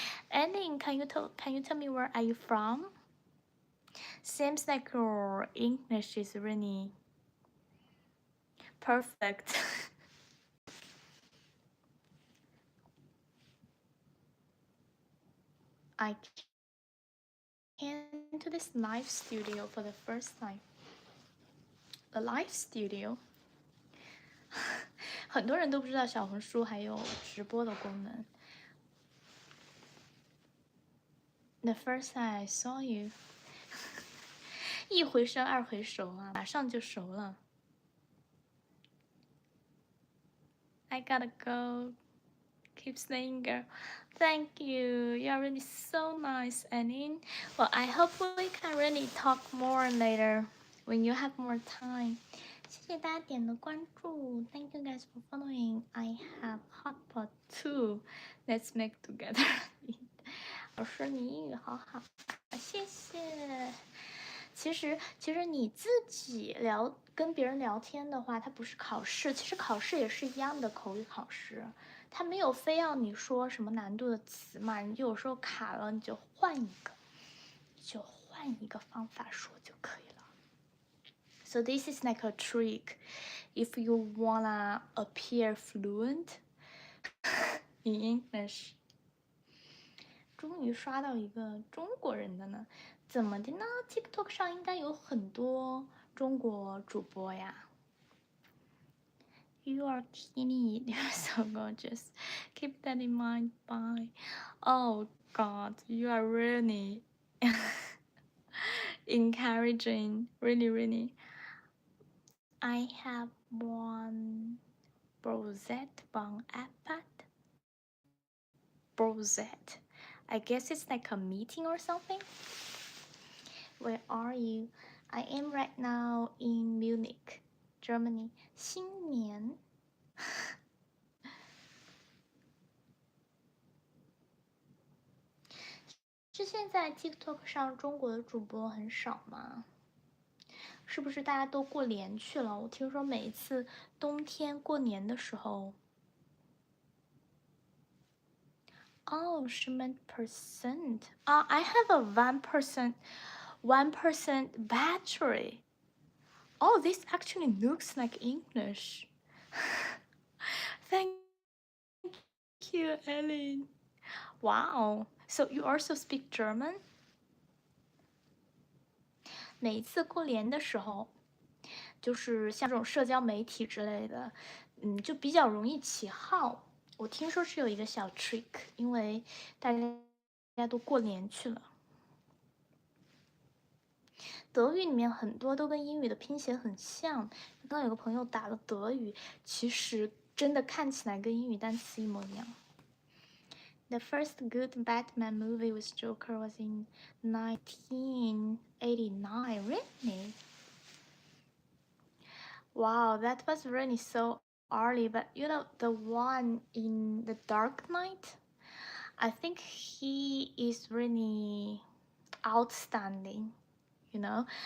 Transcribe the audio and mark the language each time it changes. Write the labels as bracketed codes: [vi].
[en] Ending, can you tell me where are you from? Seems like your English is really perfect. I came to this live studio for the first time. The live studio [zh] 很多人都不知道小红书还有直播的功能。 [en] The first time I saw you [zh] 一回生二回熟啊，马上就熟了。 [en] I gotta go. Keep staying, girl. Thank you. You're really so nice, Annie. Well, I hope we can really talk more later when you have more time. [zh] 谢谢大家点的关注。 [en] Thank you guys for following. I have hot pot too. Let's make together. [zh] 老师，你英语好好，谢谢。其实你自己跟别人聊天的话，它不是考试，其实考试也是一样的口语考试，它没有非要你说什么难度的词嘛，你就有时候卡了，你就换一个方法说就可以了。 [en] So this is like a trick if you wanna appear fluent in English. [zh] 终于刷到一个中国人的呢，怎么的呢 ？TikTok 上应该有很多中国主播呀。 [en] You are teeny, you're so gorgeous. Keep that in mind. Bye. Oh God, you are really encouraging. Really, really. I have one Brosette Bon Appat. Brosette. I guess it's like a meeting or something. Where are you? I am right now in Munich, Germany. [zh] 新年是现在 TikTok 上中国的主播很少吗？是不是大家都过年去了？我听说每一次冬天过年的时候， [en] Oh, she meant percent. I have a 1% battery. Oh, this actually looks like English. Thank you, Ellen. Wow. So you also speak German? [zh] 每一次过年的时候，就是像这种社交媒体之类的，就比较容易起号。我听说是有一个小 trick，因为大家都过年去了。德语里面很多都跟英语的拼写很像。刚刚有个朋友打了德语，其实真的看起来跟英语单词一模一样。 [en] The first good Batman movie with Joker was in 1989. Really? Wow, that was really so early. But you know, the one in The Dark Knight, I think he is really outstanding, you know?